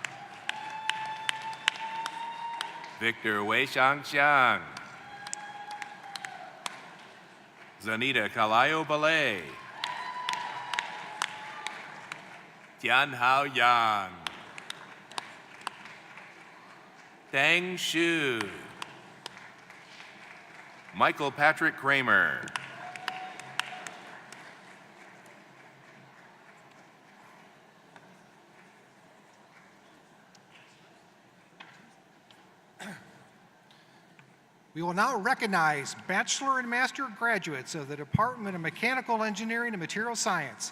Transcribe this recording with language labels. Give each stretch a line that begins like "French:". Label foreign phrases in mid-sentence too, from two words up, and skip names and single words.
English: Victor Wei Xiang, Zanita Kalayo Ballet, Tian Hao Yang, Tang Shu, Michael Patrick Kramer, We will now recognize Bachelor and Master graduates of the Department of Mechanical Engineering and Material Science.